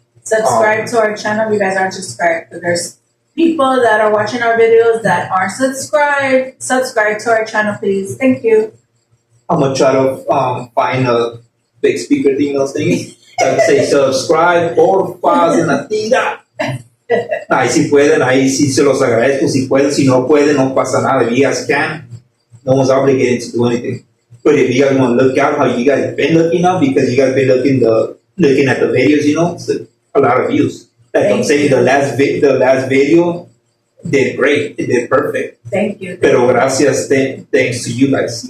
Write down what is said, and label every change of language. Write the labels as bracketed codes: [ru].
[en] Subscribe to our channel if you guys aren't subscribed, because there's people that are watching our videos that aren't subscribed. Subscribe to our channel, please. Thank you. I'm gonna try to find a big speaker thing, those things. I say subscribe, [es] porfa, en la tira. Ahí si pueden, ahí sí se los agradezco. Si pueden, si no pueden, no pasa nada. [en] If you guys can, no one's obligated to do anything. But if you guys want to look out how you guys been looking up, because you guys been looking at the videos, it's a lot of views. Like I'm saying, the last video did great. It did perfect. Thank you. [es] Pero gracias, [en] thanks to you guys.